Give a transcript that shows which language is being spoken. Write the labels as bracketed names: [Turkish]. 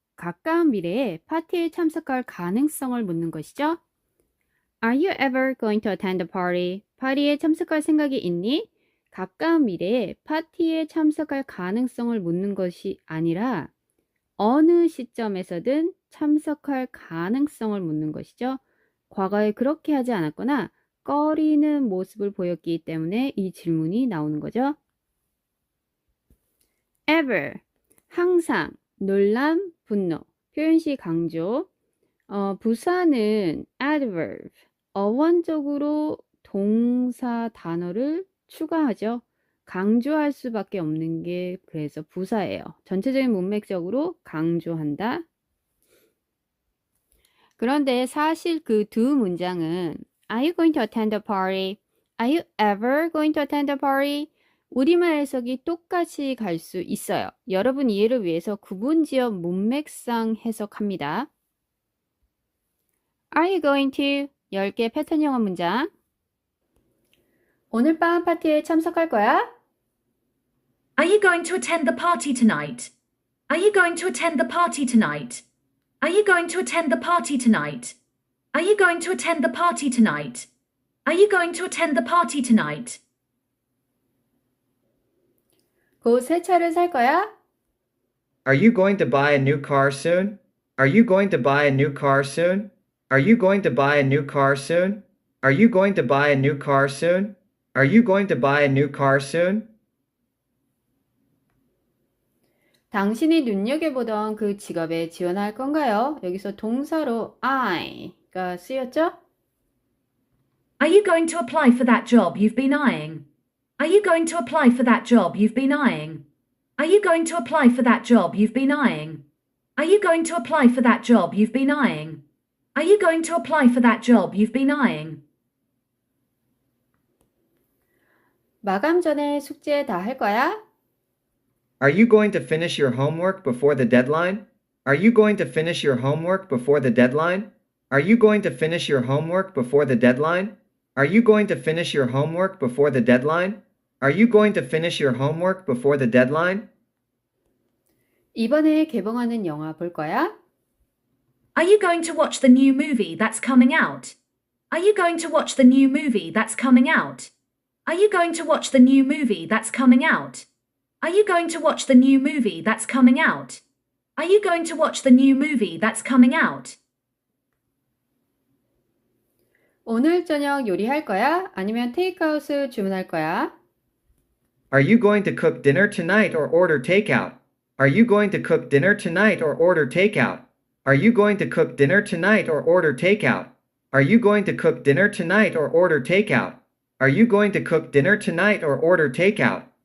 [Korean] 가까운 미래에 파티에 참석할 가능성을 묻는 것이죠. [English] Are you ever going to attend the party? [Korean] 파티에 참석할 생각이 있니? 가까운 미래에 파티에 참석할 가능성을 묻는 것이 아니라 어느 시점에서든 참석할 가능성을 묻는 것이죠. 과거에 그렇게 하지 않았거나 꺼리는 모습을 보였기 때문에 이 질문이 나오는 거죠. ever, 항상, 놀람, 분노, 표현시 강조. 부사는 adverb, 어원적으로 동사 단어를 추가하죠. 강조할 수밖에 없는 게 그래서 부사예요. 전체적인 문맥적으로 강조한다. 그런데 사실 그 두 문장은 [English] Are you going to attend the party? Are you ever going to attend the party? [Korean] 우리말 해석이 똑같이 갈 수 있어요. 여러분 이해를 위해서 구분지어 문맥상 해석합니다. [English] Are you going to? [Korean] 10개 패턴 영어 문장. 오늘 밤 파티에 참석할 거야? [English] Are you going to attend the party tonight? Are you going to attend the party tonight? Are you going to attend the party tonight? Are you going to attend the party tonight? Are you going to attend the party tonight? [Korean] 곧 새 차를 살 거야? [English] Are you going to buy a new car soon? Are you going to buy a new car soon? Are you going to buy a new car soon? Are you going to buy a new car soon? Are you going to buy a new car soon? [Korean] 당신이 눈여겨보던 그 직업에 지원할 건가요? 여기서 동사로 I가 쓰였죠? [English] Are you going to apply for that job you've been eyeing? Are you going to apply for that job you've been eyeing? Are you going to apply for that job you've been eyeing? Are you going to apply for that job you've been eyeing? Are you going to apply for that job you've been eyeing? [Korean] 마감 전에 숙제 다 할 거야? [English] Are you going to finish your homework before the deadline? Are you going to finish your homework before the deadline? Are you going to finish your homework before the deadline? Are you going to finish your homework before the deadline? Are you going to finish your homework before the deadline? [Korean] 이번에 개봉하는 영화 볼 거야? [English] Are you going to watch the new movie that's coming out? Are you going to watch the new movie that's coming out? Are you going to watch the new movie that's coming out? Are you going to watch the new movie that's coming out? Are you going to watch the new movie that's coming out? [Korean] 오늘 저녁 요리할 거야? 아니면 테이크아웃을 주문할 거야? [English] Are you going to cook dinner tonight or order takeout? Are you going to cook dinner tonight or order takeout? Are you going to cook dinner tonight or order takeout? Are you going to cook dinner tonight or order takeout? Are you going to cook dinner tonight or order takeout?